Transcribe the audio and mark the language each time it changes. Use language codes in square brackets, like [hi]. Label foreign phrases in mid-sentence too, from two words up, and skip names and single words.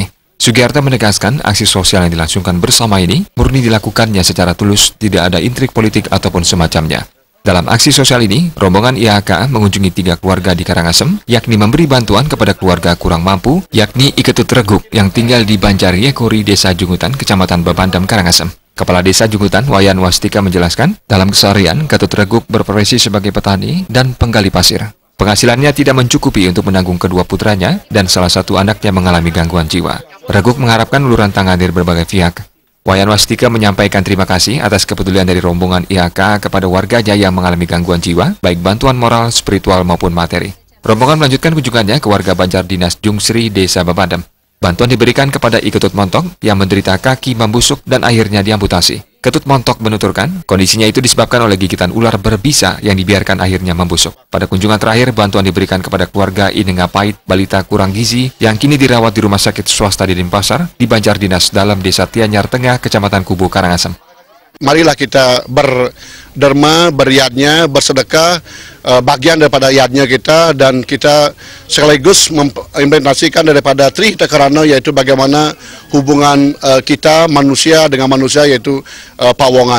[id] Sugiarta menegaskan aksi sosial yang dilangsungkan bersama ini murni dilakukannya secara tulus, tidak ada intrik politik ataupun semacamnya. Dalam aksi sosial ini, rombongan IHK mengunjungi 3 keluarga di Karangasem, yakni memberi bantuan kepada keluarga kurang mampu, yakni Iketut Reguk yang tinggal di Banjariekori, Desa Jungutan, Kecamatan Bebandem, Karangasem. Kepala Desa Jungutan, Wayan Wastika menjelaskan, dalam keseharian, Ketut Reguk berprofesi sebagai petani dan penggali pasir. Penghasilannya tidak mencukupi untuk menanggung kedua putranya dan salah satu anaknya mengalami gangguan jiwa. Reguk mengharapkan uluran tangan dari berbagai pihak. Wayan Wastika menyampaikan terima kasih atas kepedulian dari rombongan IHK kepada warganya yang mengalami gangguan jiwa, baik bantuan moral, spiritual maupun materi. Rombongan melanjutkan kunjungannya ke warga Banjar Dinas Jungsri, Desa Bebandem. Bantuan diberikan kepada Iketut Montok yang menderita kaki membusuk dan akhirnya diamputasi. Ketut Montok menuturkan, kondisinya itu disebabkan oleh gigitan ular berbisa yang dibiarkan akhirnya membusuk. Pada kunjungan terakhir, bantuan diberikan kepada keluarga Inengapait, balita kurang gizi, yang kini dirawat di rumah sakit swasta di Denpasar, di Banjar Dinas dalam Desa Tianyar Tengah, Kecamatan Kubu, Karangasem. Marilah kita berderma, beryadnya, bersedekah, bagian daripada yadnya kita, dan kita sekaligus mengimplementasikan daripada Tri Hita Karana, yaitu bagaimana hubungan kita manusia dengan manusia, yaitu pawongan.